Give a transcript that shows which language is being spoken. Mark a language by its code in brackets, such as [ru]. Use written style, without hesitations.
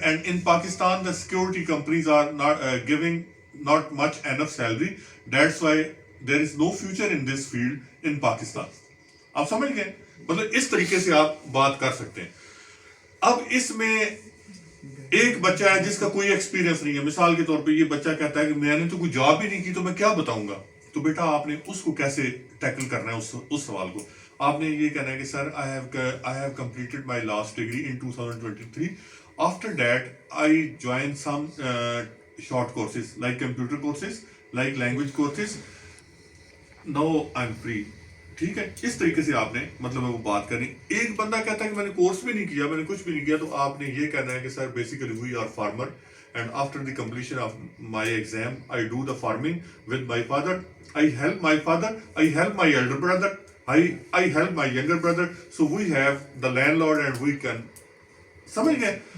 [en] And in Pakistan the security companies are not giving not much enough salary, that's why there is no future in this field in Pakistan. [ur] آپ سمجھ گئے, مطلب اس طریقے سے آپ بات کر سکتے ہیں. اب اس میں ایک بچہ ہے جس کا کوئی ایکسپیرینس نہیں ہے, مثال کے طور پہ یہ بچہ کہتا ہے کہ میں نے تو کوئی جاب ہی نہیں کی تو میں کیا بتاؤں گا. تو بیٹا آپ نے اس کو کیسے ٹیکل کرنا ہے اس سوال کو. آپ نے یہ کہنا ہے کہ [en] sir I have completed my last degree in 2023, after that I joined some short courses like computer courses, like language courses, now I'm free, [ur] ٹھیک ہے. اس طریقے سے آپ نے مطلب وہ بات کرنی. ایک بندہ کہتا ہے کہ میں نے کورس بھی نہیں کیا, میں نے کچھ بھی نہیں کیا, تو آپ نے یہ کہنا ہے کہ سر [en] Basically we are farmer and after the completion of my exam I do the farming with my father, I help my father, I help my elder brother, I help my younger brother, so we have the landlord and we can. [ur] سمجھ گئے.